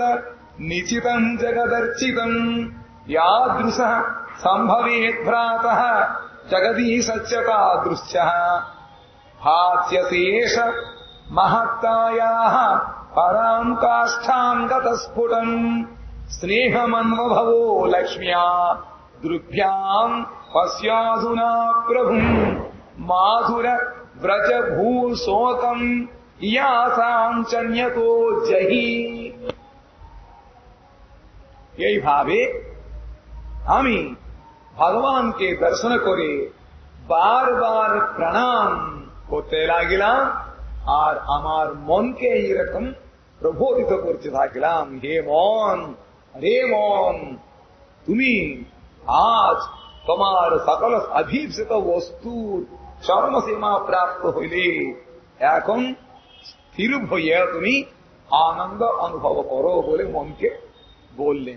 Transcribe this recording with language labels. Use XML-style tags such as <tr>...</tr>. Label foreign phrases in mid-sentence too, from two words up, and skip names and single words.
<sa>నిచితం జగదర్చితం యాదృశ సంభవేత్ భ్రాతః జగదీశచ్యతాదృశ్చ భాస్యశేష మహత్తాయాః పరాం కాష్ఠాం గతస్ఫుటం స్నేహమన్వభవో లక్ష్మ్యా దృగ్భ్యాం పశ్యాధునా ప్రభుం మాధుర వ్రజ భూ శోకం ইয়াসাং চন্যতো জহি।</sa> <bn>এইভাবে আমি ভগবানকে দর্শন করে বারবার প্রণাম করতে লাগিলাম আর আমার মনকে এইরকম প্রবোধিত করতে থাকলাম, হে মন, হে মন, তুমি আজ তোমার সকল অভীপ্সিত বস্তুর চরমসীমা প্রাপ্ত হইলে এখন স্থির হইয়া তুমি আনন্দ অনুভব করো বলে মনকে বললেন।</bn>